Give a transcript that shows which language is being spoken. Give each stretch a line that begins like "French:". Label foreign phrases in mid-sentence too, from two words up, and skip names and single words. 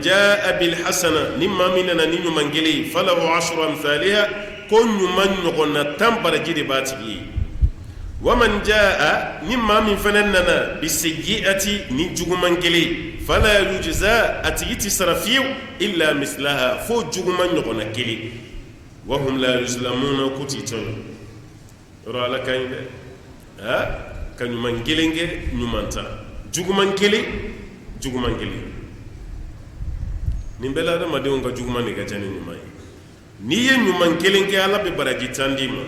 Arabic: جاء بالحسنة
Bambara: ni maa min nana ni ɲuman kelen ye
Arabic: فله 10 أمثالها
Bambara: ko ɲuman ɲɔgɔnna 10 baraji de b'a tigi ye
Arabic: ومن جاء
Bambara: ni maa min fana nana bisayyi'ati ni juguman kelen
Arabic: فلا يجزى
Bambara: a tigi ti sara fiyewu
Arabic: إلا مثلها
Bambara: fo juguman ɲɔgɔnna kelen
Arabic: وهم لا يظلمون
Bambara: ku ti tɔn yɔrɔ ala ka ɲi dɛ ka ɲuman kelen kɛ ɲuman ta juguman kelen nin bɛɛ la adamadenw ka juguman de ka ca ni ɲuman ye n'i ye ɲuman kelen kɛ ala bɛ baraji 10 d'i ma